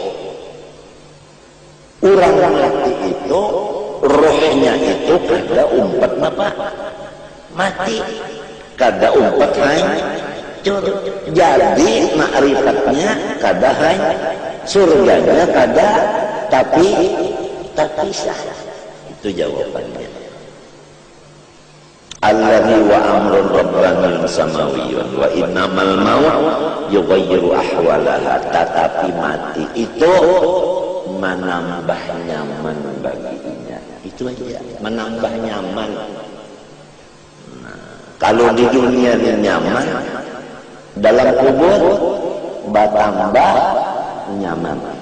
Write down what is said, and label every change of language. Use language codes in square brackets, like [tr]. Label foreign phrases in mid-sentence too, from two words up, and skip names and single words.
[bjn] Orang mati itu rohnya itu kada umpat apa? Mati. Kada umpat hancur. Jadi ma'rifatnya kada hancur, surganya kada tapi terpisah. Itu jawabannya. [ar] الذي وأمر رباني سماوي وإنما الموت يغير أحوالها. [bjn] Tetapi mati itu menambah nyaman baginya. Itu aja, menambah nyaman. Kalau di dunia ini nyaman, dalam kubur bertambah nyaman.